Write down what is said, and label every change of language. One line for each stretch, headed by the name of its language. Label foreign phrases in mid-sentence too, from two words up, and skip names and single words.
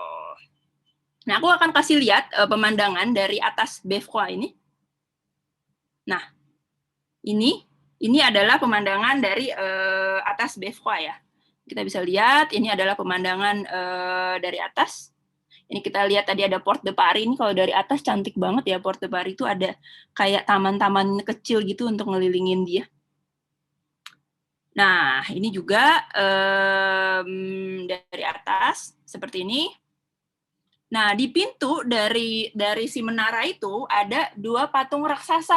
Indonesian: Nah, aku akan kasih lihat pemandangan dari atas Bevrois ini. Nah, ini adalah pemandangan dari atas Bevrois ya. Kita bisa lihat ini adalah pemandangan dari atas. Ini kita lihat tadi ada Porte de Paris. Ini kalau dari atas cantik banget ya. Porte de Paris itu ada kayak taman-taman kecil gitu untuk ngelilingin dia. Nah, ini juga dari atas seperti ini. Nah, di pintu dari si menara itu ada 2 patung raksasa.